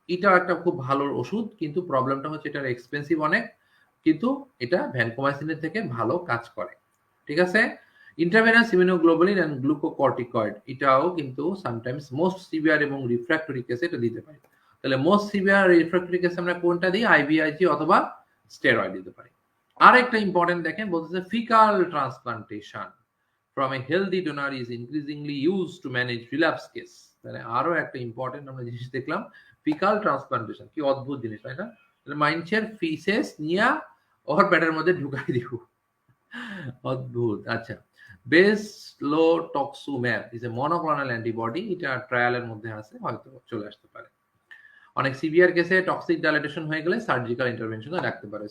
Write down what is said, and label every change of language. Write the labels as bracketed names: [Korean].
[Bangla] এটাও একটা খুব ভালো ওষুধ কিন্তু প্রবলেমটা হচ্ছে এটার এক্সপেন্সিভ অনেক। কিন্তু এটা ভ্যানকোমাইসিনের থেকে ভালো কাজ করে। ঠিক আছে? ইন্ট্রাভেনাস ইমিউনোগ্লোবুলিন এন্ড গ্লুকোকর্টিকয়েড এটাও কিন্তু সামটাইমস মোস্ট সিভিয়ার এবং রিফ্র্যাক্টরি কেসে এটা দিতে পারি। তাহলে মোস্ট সিভিয়ার রিফ্র্যাক্টরি কেসে আমরা কোনটা দিই? আইভিআইজি অথবা স্টেরয়েড দিতে পারি। আরেকটা ইম্পর্টেন্ট দেখেন বলতেছে [English] Fecal transplantation from a healthy donor is increasingly used to manage relapse case. [Bangla] তাহলে আরো একটা ইম্পর্টেন্ট আমরা জিনিস দেখলাম ফিকাল ট্রান্সপ্লান্টেশন কি অদ্ভুত জিনিস তাই না? তাহলে মাইনছের ফিসেস নিয়া ওর পেটের মধ্যে ঢুকাই দিব। অদ্ভুত। [English] আচ্ছা, bezlotoxumab is a monoclonal antibody. [Bangla] এটা ট্রায়ালের মধ্যে আছে, হয়তো চলে আসতে পারে। অনেক সিভিয়ার কেসে টক্সিক ডাইলেটেশন হয়ে গেলে সার্জিক্যাল ইন্টারভেনশনও রাখতে পারে।